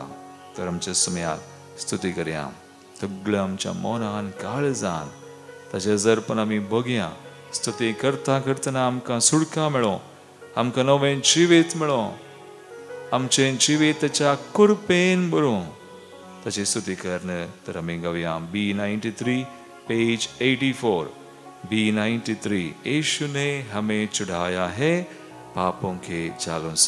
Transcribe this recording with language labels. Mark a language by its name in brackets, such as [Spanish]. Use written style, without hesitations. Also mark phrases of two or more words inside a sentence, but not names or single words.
[Konkani] तर आमच्या सुमयाक स्तुती करया सगळ्या आमच्या मनान काळजान ताचे हजरपण आमी बगया. स्तुती करता करतना आमकां सुडकां मेळो आमकां नवें जिवीत मेळो आमचें जिवीत ताच्या कृपेन भरूं ताची स्तुती करन. तर आमी गावया B93 पेज 84. B93. [Hindi] यीशु ने हमें चढ़ाया है पापों के जालों से.